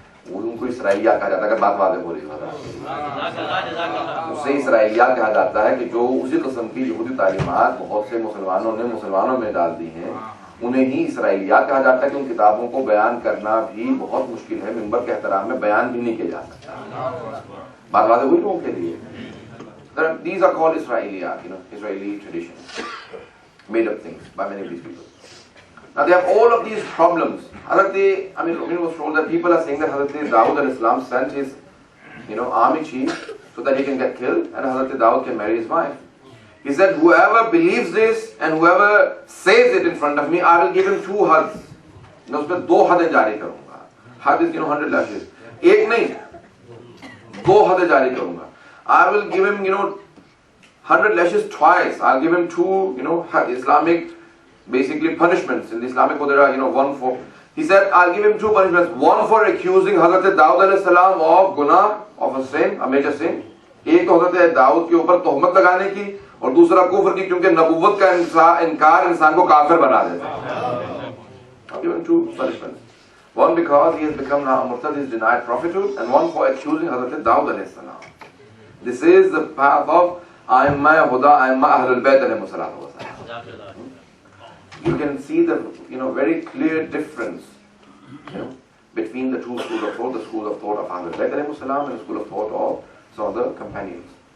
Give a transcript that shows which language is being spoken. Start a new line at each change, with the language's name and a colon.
Urdu: وہ ان کو اسرائیلیات کہا جاتا ہے. اگر بات واضح ہو رہی ہے اسے اسرائیلیات کہا جاتا ہے کہ جو اسی قسم کی یہودی تعلیمات بہت سے مسلمانوں نے مسلمانوں میں ڈال دی ہیں، انہیں ہی اسرائیلیات کہا جاتا ہے کہ ان کتابوں کو بیان کرنا بھی بہت مشکل ہے. ممبر کے احترام میں بیان بھی نہیں کیا جا سکتا. بات واضح ہوئی لوگوں کے لیے.
English: These are called Israeliyat, Israeli traditions, made up things by many of these people. Now they have all of these problems. It was told that people are saying that Hazrat Dawood al-Islam sent his, army chief so that he can get killed and Hazrat Dawood can marry his wife. He said, whoever believes this and whoever says it in front of me, I will give him 2 hads.
Urdu: میں اس پہ 2 حدیں جاری کروں گا.
English: حد is 100 lashes.
Urdu: ایک نہیں 2 حدیں جاری کروں گا.
English: I will give him 100 lashes twice. I'll give him 2 Islamic basically punishments. In the Islamic code there are one for, he said I'll give him 2 punishments. One for accusing Hazrat Dawood alayhi salam of guna, of a sin, a major sin.
Urdu: ایک تو حضرت داؤد کے اوپر تہمت لگانے کی، اور دوسرا کفر کی، کیونکہ نبوت کا انکار انسان کو کافر بنا دیتا ہے.
English: Now given two punishments. One because he has become now a murtad, he has denied prophethood, and one for accusing Hazrat Dawud alayhi salam. This is the path of A'imma Huda, A'imma Ahlul Bayt alayhi salatu wa salam. You can see the very clear difference between the two schools of thought, the school of thought of Ahlul Bayt alayhi salam and the school of thought of some of the companions.